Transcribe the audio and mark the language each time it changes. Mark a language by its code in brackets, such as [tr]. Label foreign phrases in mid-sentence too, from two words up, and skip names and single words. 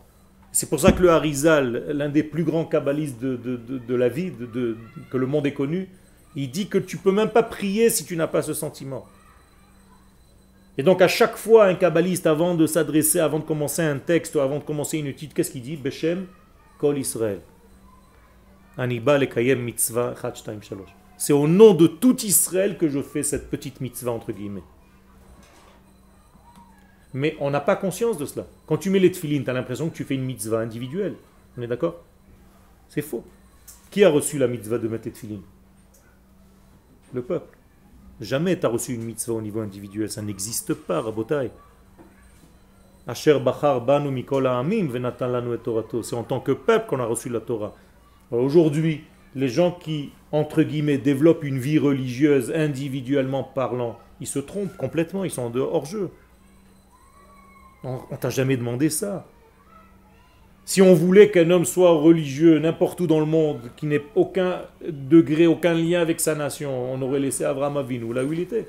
[fr] C'est pour ça que le Harizal, l'un des plus grands kabbalistes de la vie, que le monde ait connu, il dit que tu ne peux même pas prier si tu n'as pas ce sentiment. Et donc à chaque fois, un kabbaliste, avant de s'adresser, avant de commencer un texte, ou avant de commencer une étude, qu'est-ce qu'il dit? [he] בשם כל ישראל. אני בא לקיים מצוה אחת שתיים שלוש. [fr] C'est au nom de tout Israël que je fais cette petite mitzvah entre guillemets. Mais on n'a pas conscience de cela. Quand tu mets les tefilines, tu as l'impression que tu fais une mitzvah individuelle. On est d'accord? C'est faux. Qui a reçu la mitzvah de mettre les tefilines? Le peuple. Jamais tu as reçu une mitzvah au niveau individuel. Ça n'existe pas, Rabotai. [he] אשר בחר בנו מכל העמים ונתן לנו את תורתו. [fr] C'est en tant que peuple qu'on a reçu la Torah. Alors aujourd'hui, les gens qui, entre guillemets, développent une vie religieuse individuellement parlant, ils se trompent complètement, ils sont en dehors hors-jeu. On t'a jamais demandé ça. Si on voulait qu'un homme soit religieux n'importe où dans le monde, qui n'ait aucun degré, aucun lien avec sa nation, on aurait laissé Avraham Avinu là où il était.